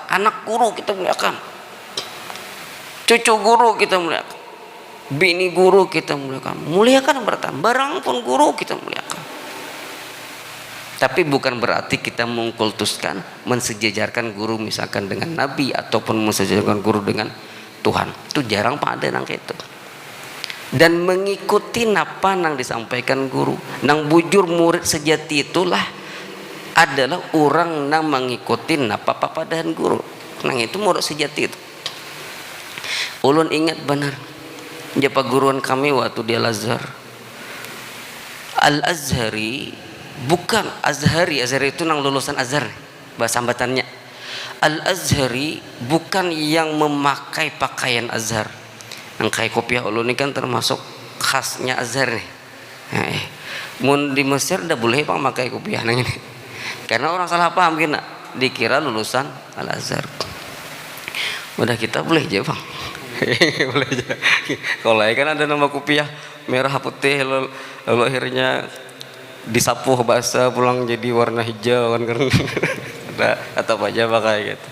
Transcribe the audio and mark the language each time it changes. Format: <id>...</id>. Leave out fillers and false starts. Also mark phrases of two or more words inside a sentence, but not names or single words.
<id>Anak guru kita muliakan, cucu guru kita muliakan, bini guru kita muliakan, muliakan bertambah, barang pun guru kita muliakan. Tapi bukan berarti kita mengkultuskan, mensejajarkan guru misalkan dengan Nabi, ataupun mensejajarkan guru dengan Tuhan.</id> <bjn>Itu jarang pada nang itu. dan mengikuti napa nang disampaikan guru. Nang bujur murid sejati itulah adalah orang nang mengikuti napa papadahan guru. Nang itu murid sejati itu. Ulun ingat benar japa guruan kami waktu di Al-Azhar. Al-Azhari bukan Azhari itu nang lulusan Azhar bahasa hambatannya.</bjn> <id>Al-Azhari bukan yang memakai pakaian Azhar.</id> <bjn>Nang kayak kopiah ulun ini kan termasuk khasnya Azhar nih. Mun di Mesir dah boleh pak pakai kopiah nang ini. Karena orang salah paham kena dikira lulusan Al-Azhar.</bjn> <id>Udah kita boleh aja bang. Boleh aja. Kalau kan ada nama kopiah merah putih lalu akhirnya disapuh basah pulang jadi warna hijau kan atau apa aja pakai gitu.</id>